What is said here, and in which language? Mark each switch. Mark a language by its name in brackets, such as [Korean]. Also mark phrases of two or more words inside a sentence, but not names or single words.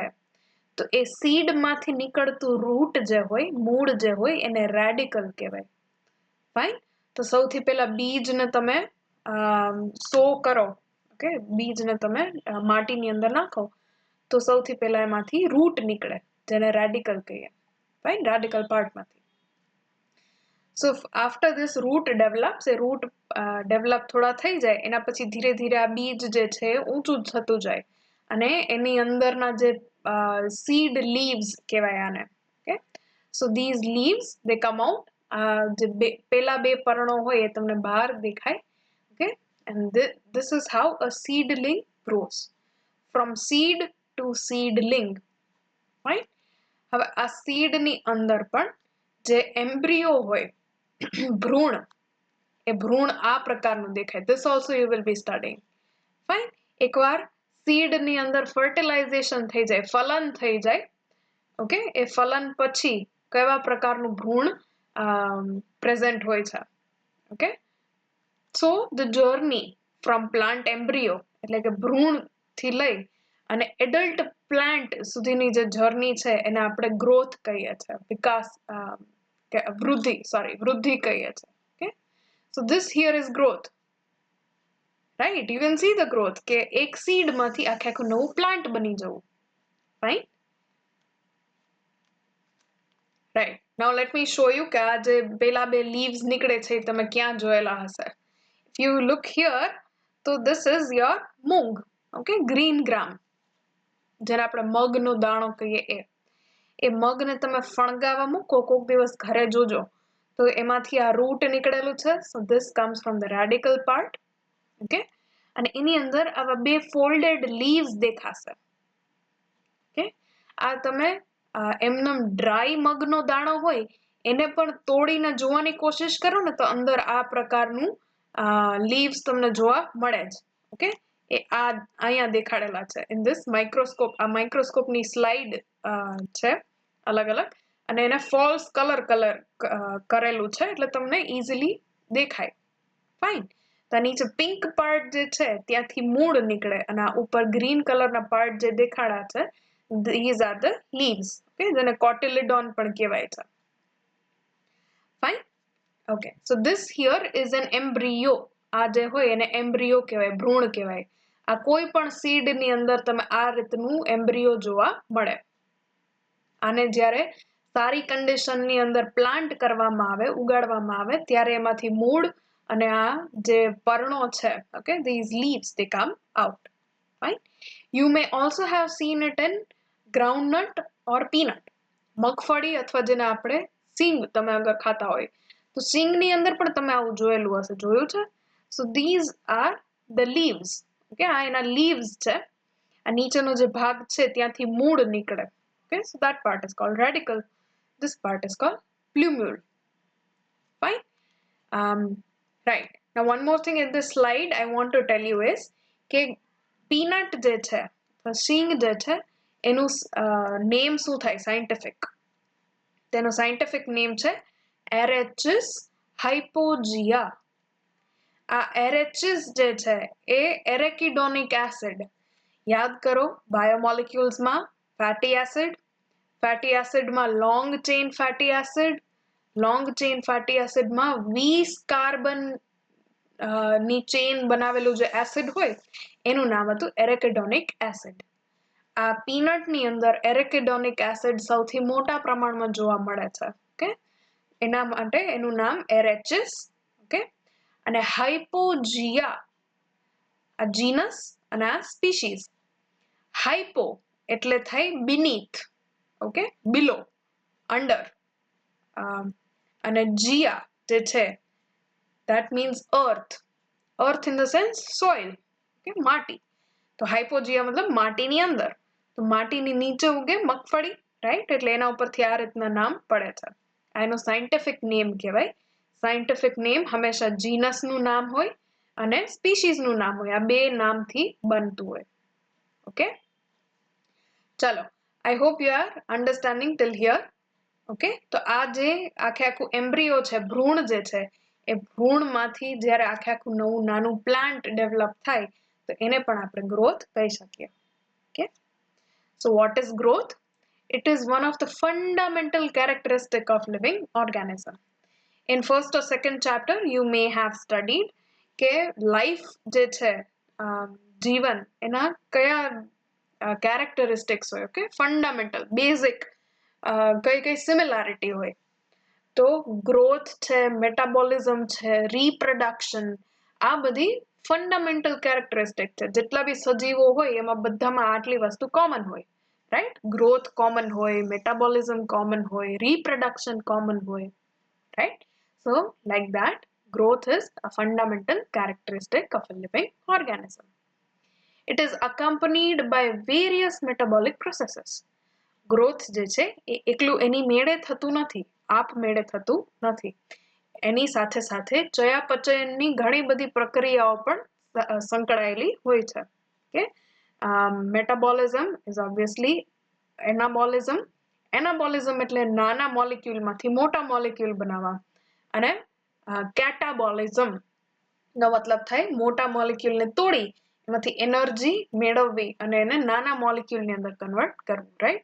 [Gujarati] તો એ સીડમાંથી નીકળતું રૂટ જે હોય, મૂળ જે હોય, એને રેડિકલ કહેવાય. ફાઇન. તો સૌથી પહેલા બીજને તમે સો કરો, ઓકે, બીજને તમે માટીની અંદર નાખો તો સૌથી પહેલા એમાંથી રૂટ નીકળે. જેને રેડિકલ કહીએ, રાઈટ, રેડિકલ પાર્ટમાંથી. [English] So after this root develops, [Gujarati] એ [English] root develop [Gujarati] થોડા થઈ જાય એના પછી ધીરે ધીરે આ બીજ જે છે ઊંચું થતું જાય અને એની અંદરના જે [English] seed leaves [Gujarati] કહેવાય આને. [English] Okay, so these leaves they come out, [Gujarati] જે પેલા બે પર્ણો હોય એ તમને બહાર દેખાય. [English] Okay, and this is how a seedling grows from seed to seedling, right? [Gujarati] હવે આ seed ની અંદર પણ જે embryo હોય ભ્રૂણ, એ ભ્રૂણ આ પ્રકારનું દેખાય. [English] This also you will be studying. Fine. [Gujarati] એકવાર seed ની અંદર fertilization થઈ જાય, ફલન થઈ જાય, okay, એ ફલન પછી કેવા પ્રકારનું ભ્રૂણ present હોય છે. [English] Okay, so the journey from plant embryo [Gujarati] એટલે કે ભ્રૂણ થી લઈ અને [English] adult plant [Gujarati] સુધીની જે જર્ની છે એને આપણે growth કહીએ છીએ, વિકાસ, વૃદ્ધિ કહીએ છીએ. [English] Okay, so this here is growth, right? You can see the growth [Gujarati] કે એક seed માંથી આખું નવું plant બની જવું, right? [English] Right, now let me show you [Gujarati] કે આ જે પેલા બે leaves નીકળે છે તમે ક્યાં જોયેલા હશે. [English] If you look here, so this is your મૂંગ, okay, green gram, [Gujarati] જેને આપણે મગનો દાણો કહીએ એ મગને તમે ફણગાવા મૂકો કોક દિવસ ઘરે જોજો તો એમાંથી આ રૂટ નીકળેલું છે. [English] So this comes from the radical part. [Gujarati] Okay, અને એની અંદર આવા બે [English] folded leaves [Gujarati] દેખાશે. Okay, આ તમે એમનેમ ડ્રાય મગનો દાણો હોય એને પણ તોડીને જોવાની કોશિશ કરો ને તો અંદર આ પ્રકારનું leaves તમને જોવા મળે જ. Okay, એ આ અહીંયા દેખાડેલા છે [English] in this microscope. [Gujarati] આ microscope ની slide છે અલગ અલગ અને એને [English] false color [Gujarati] કરેલું છે એટલે તમને easily દેખાય. Fine. તો નીચે [English] pink part [Gujarati] જે છે ત્યાંથી મૂળ નીકળે અને આ ઉપર ગ્રીન કલરના પાર્ટ જે દેખાડા છે [English] these are the leaves. [Gujarati] Okay, જેને કોટિલિડોન પણ કહેવાય છે. Fine. [English] Okay, so this here is an embryo. [Gujarati] આ જે હોય એને embryo કહેવાય, ભ્રૂણ કહેવાય. આ કોઈ પણ seed ની અંદર તમે આ રીતનું embryo જોવા મળે. આને જ્યારે સારી condition ની અંદર plant કરવામાં આવે, ઉગાડવામાં આવે ત્યારે એમાંથી મૂળ અને આ જે પર્ણો છે, [English] okay, these leaves they come out. Fine. You may also have seen it in groundnut or peanut. [Gujarati] મગફળી અથવા જેને આપણે સિંગ તમે અગર ખાતા હોય તો સિંગની અંદર પણ તમે આવું જોયેલું હશે, જોયું છે? [English] So these are the leaves. [Gujarati] Okay, આ એના leaves છે. આ નીચેનો જે ભાગ છે ત્યાંથી મૂળ નીકળે. [English] Okay, so that part is called radical. This part is called plumule. Fine. Right. Now one more thing in this slide I want to tell you is [Gujarati] કે peanut જે છે, સિંગ જે છે એનું name શું થાય scientific? તેનો [English] scientific name [Gujarati] છે Arachis hypogea. આ Arachis જે છે એ [English] arachidonic acid. [Gujarati] યાદ કરો બાયોમોલેક્યુલ્સ માં [English] fatty acid [Gujarati] માં [English] long chain fatty acid [Gujarati] માં 20 કાર્બન ની ચેન બનાવેલું જે એસિડ હોય એનું નામ હતું [English] arachidonic acid. [Gujarati] આ પીનટ ની અંદર [English] arachidonic acid [Gujarati] સૌથી મોટા પ્રમાણમાં જોવા મળે છે. Okay, એના માટે એનું નામ Arachis. Okay, અને hypogea આ genus અને આ species. Hypo એટલે થાય [English] beneath, okay, below, under, [Gujarati] અને gia જે છે [English] that means earth in the sense soil. [Gujarati] Okay, માટી. તો hypogea मतलब માટીની અંદર. તો માટીની નીચે ઉગે મગફળી, right? એટલે એના ઉપરથી આ રીતના નામ પડે છે. આ એનો [English] scientific name [Gujarati] કહેવાય. [English] Scientific name [Gujarati] હંમેશા genus નું નામ હોય અને species નું નામ હોય. આ બે નામથી બનતું હોય. Okay? ચલો, [English] I hope you are understanding till here. [Gujarati] Okay? તો આ જે આખું embryo છે, ભ્રૂણ જે છે એ ભ્રૂણમાંથી જ્યારે આખું નવું નાનું [English] plant develop [Gujarati] થાય તો એને પણ આપણે growth કહી શકીએ. [English] Okay? So what is growth? It is one of the fundamental characteristics of living organism. In first or second chapter you may have studied [Gujarati] કે life જે છે જીવન એના કયા characteristics હોય, okay, [English] fundamental basic [Gujarati] કઈ કઈ સિમિલારિટી હોય. તો ગ્રોથ છે, મેટાબોલિઝમ છે, રીપ્રોડક્શન, આ બધી [English] fundamental characteristic [Gujarati] છે. જેટલા બી સજીવો હોય એમાં બધામાં આટલી વસ્તુ કોમન હોય, રાઈટ? [English] growth common [Gujarati] હોય, [English] metabolism common [Gujarati] હોય, [English] reproduction common [Gujarati] હોય, right? [English] So like that, growth is a fundamental characteristic of a living organism. It is accompanied by various metabolic processes. [Gujarati] ગ્રોથ જે છે એ એકલું એની મેળે થતું નથી, આપ મેળે થતું નથી. એની સાથે સાથે ચયાપચયની ઘણી બધી પ્રક્રિયાઓ પણ સંકળાયેલી હોય છે. [English] Okay? Metabolism is obviously એનાબોલિઝમ. [Gujarati] એનાબોલિઝમ એટલે નાના મોલિક્યુલમાંથી મોટા મોલિક્યુલ બનાવવા, અને કેટાબોલિઝમ નો મતલબ થાય મોટા મોલિક્યુલને તોડી એમાંથી એનર્જી મેળવવી અને એને નાના મોલિક્યુલની અંદર કન્વર્ટ કરવું, રાઈટ?